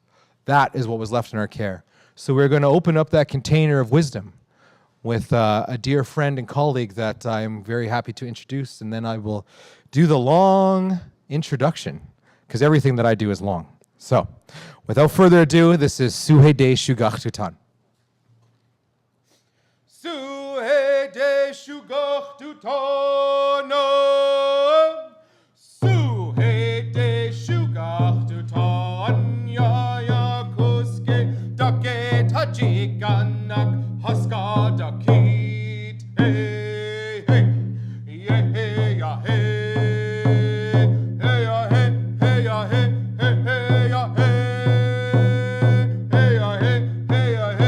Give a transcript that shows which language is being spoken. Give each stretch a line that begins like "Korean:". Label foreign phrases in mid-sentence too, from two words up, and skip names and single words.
English: That is what was left in our care. So we're going to open up that container of wisdom with a dear friend and colleague that I'm very happy to introduce, and then I will do the long introduction, because everything that I do is long. So, without further ado, this is Suhe de Shugach Tutan. Suhe de Shugach Tutan. Suhe de Shugach Tutan.
Pacific Gulf Yupik: Ya ya kuske dake tajikanak haska dakit. Hey hey. Yeah hey ya hey. Hey ya hey. Hey ya hey. Hey hey ya hey. Hey ya hey. Hey ya hey.